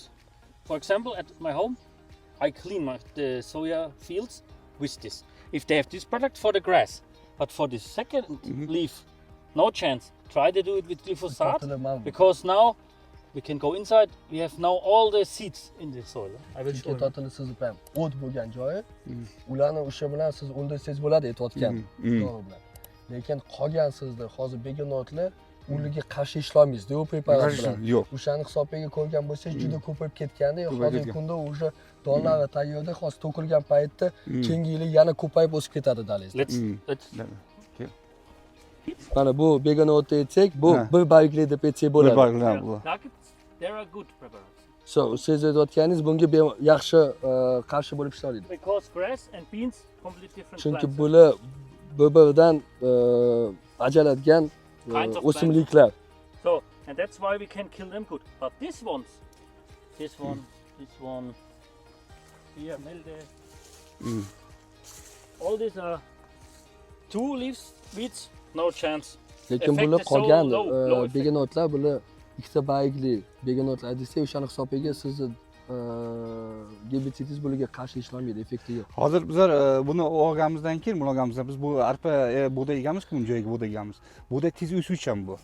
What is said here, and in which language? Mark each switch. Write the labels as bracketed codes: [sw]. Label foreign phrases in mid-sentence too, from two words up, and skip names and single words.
[en] For example, at my home, I clean the soya fields with this. If they have this product for the grass, but for the second leaf, no chance. Try to do it with glyphosate because now we can go inside. We have now all the seeds in the soil. I will show you. [uz] To'g'ri sizib ham o't bo'lgan joyi, ularni o'sha bilan siz o'ldirsangiz bo'ladi aytayotgan to'g'ri bilan. Lekin qolgan sizda hozir begona o'tlar ularga qarshi ishlamaysiz, u preparat bilan. Yo'q. O'shani hisobiga ko'rgan bo'lsangiz juda ko'payib ketganda, hozirgi kunda o'sha donlari tayyorda hozir to'kilgan paytda keyingi yili yana ko'payib o'sib ketadi dalangizda. [en] Let's [uz] Mana bu begona o'tni aytsak, bu bir bargli deb aytsak bo'ladi. Bir bargli bu. [en] There are good preparats. [uz] So siz aytayotganingiz bunga yaxshi qarshi bo'lib ishlaydi. [en] Because grass and beans completely different [uz] Chunki [en] plants. [uz] bular bir-biridan ajraladigan [en] Kinds of [uz] o'simliklar. [en] So, and that's why we can kill them good. But this one, here, Melde, all these are 2 leaves, weeds, no chance. [uz] Lekin [en] Effect [uz] bular [en] is so [uz] qolgan [en] low effect. [uz] begenotlar, bular ikkita bargli begenotlar desak, o'shani hisobiga sizni gerbitsidingiz bularga qarshi ishlamaydi, effekti yo'q. Hozir bizlar buni olganimizdan keyin, buni olganimizda biz bu arpa bug'doy egamiz-ku, bu joyga bug'doy egamiz. Bug'doy tez o'suvchan bu.